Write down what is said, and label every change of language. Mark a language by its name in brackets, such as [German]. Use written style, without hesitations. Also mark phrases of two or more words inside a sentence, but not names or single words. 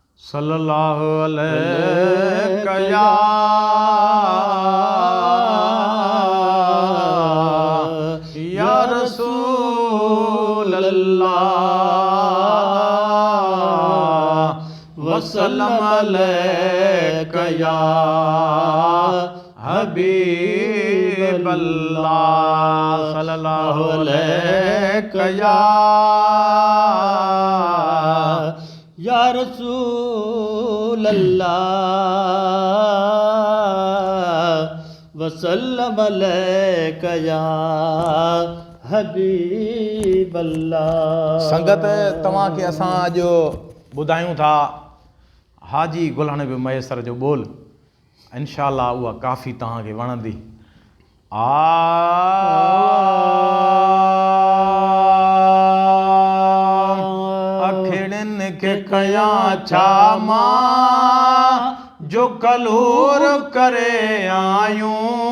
[Arabic] صلى الله عليه يا رسول الله وسلم عليك يا حبيب الله صلى الله عليك يا رسول الله وسلم عليك يا حبيب الله. [Sindhi] संगत तव्हां खे असां अॼु ॿुधायूं था हाजी गुल नबी मैसर जो ॿोल, इंशाअल्लाह उहा काफ़ी तव्हांखे वणंदी। अखिड़िन खे कयां छा मां जो कलूर करे आयूं,